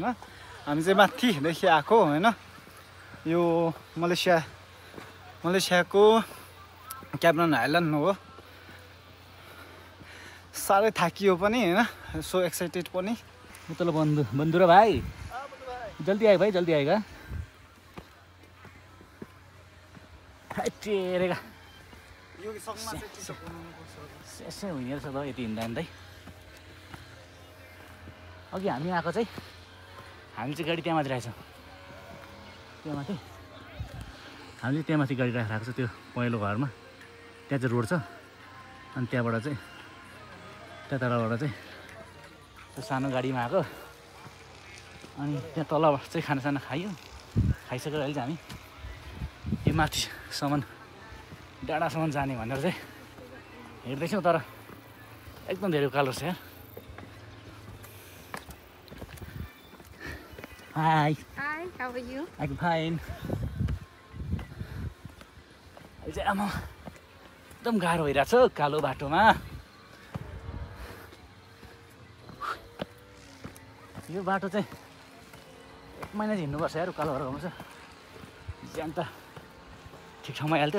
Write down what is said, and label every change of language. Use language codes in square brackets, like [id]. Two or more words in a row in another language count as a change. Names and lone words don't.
[ne] हामी चाहिँ माथिदेखि आएको होइन। यो मलेसियाको क्यामरन आइल्यान्ड हो। साह्रै थाकियो पनि होइन, [en] so excited [ne] पनि। मतलब बन्धु र भाइ जल्दी आयो भाइ, [hi] जल्दी आएगा। [ne] टेरेगा यसै हुने रहेछ त यति हिँड्दै। अघि हामी आएको चाहिँ हामी चाहिँ गाडी त्यहाँ माथि राखेको छौँ, त्यहाँ माथि हामीले त्यहाँ माथि गाडी राखेर आएको छ त्यो पहेँलो घरमा। त्यहाँ चाहिँ रोड छ, अनि त्यहाँबाट चाहिँ त्यहाँ तलबाट चाहिँ त्यो सानो गाडीमा आएको। अनि त्यहाँ तलबाट चाहिँ खानासाना खाइयो, खाइसकेर अहिले चाहिँ हामी यो माथिसम्म डाँडासम्म जाने भनेर चाहिँ हिँड्दैछौँ। तर एकदम धेरै उकालो छ यार। Hi. [en] Hi, how are you? I'm fine. [ne] अहिले चाहिँ आमा एकदम गाह्रो भइरहेको छ कालो बाटोमा। यो बाटो चाहिँ 1 महिना चाहिँ हिँड्नुपर्छ यार, उकालोहरू आउँछ। ज्यान त ठिक ठाउँमा आइहाल्थ्यो।